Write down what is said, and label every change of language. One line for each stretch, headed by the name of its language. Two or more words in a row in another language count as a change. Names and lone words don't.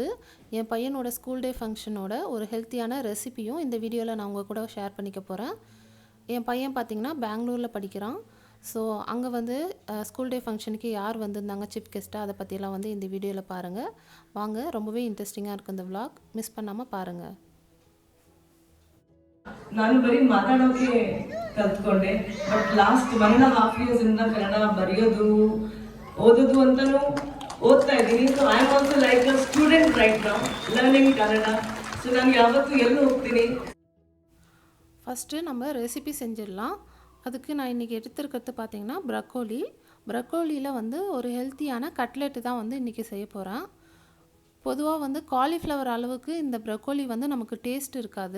Tamil: என் பையனோட
English: school day function
Tamil: ஒரு ஹெல்த்தியான ரெசிபியும் இந்த வீடியோவில் நான் உங்கள் கூட ஷேர் பண்ணிக்க போகிறேன். என் பையன் பார்த்திங்கன்னா பெங்களூரில் படிக்கிறான். ஸோ அங்கே வந்து
English: school day function
Tamil: யார் வந்திருந்தாங்க
English: chief guest,
Tamil: அதை பற்றியெல்லாம் வந்து இந்த வீடியோவில் பாருங்கள். வாங்க, ரொம்பவே இன்ட்ரெஸ்டிங்காக இருக்கும் இந்த vlog, மிஸ் பண்ணாமல் பாருங்கள்.
Kannada: ನಾನು ಬರೀ ಮಾತಾಡೋಕೆ ಕಲ್ತ್ಕೊಂಡೆ.
English: but last 1.5 years
Kannada: ಇಂದ ಕನ್ನಡ ಬರೆಯೋದು ಓದೋದು ಅಂತಾನು ಓದ್ತಾ ಇದ್ದೀನಿ.
English: So I am also like a student right now learning Kannada.
Kannada: ಸೊ ನಾನು ಯಾವತ್ತೂ ಎಲ್ಲಿ ಹೋಗ್ತೀನಿ.
Tamil: ஃபஸ்ட்டு நம்ம ரெசிபி செஞ்சிடலாம். அதுக்கு நான் இன்றைக்கி எடுத்துருக்கிறது பார்த்திங்கன்னா ப்ரக்கோலியில் வந்து ஒரு ஹெல்த்தியான கட்லெட்டு தான் வந்து இன்றைக்கி செய்ய போகிறேன். பொதுவாக வந்து காலிஃப்ளவர் அளவுக்கு இந்த ப்ரக்கோலி வந்து நமக்கு டேஸ்ட் இருக்காது.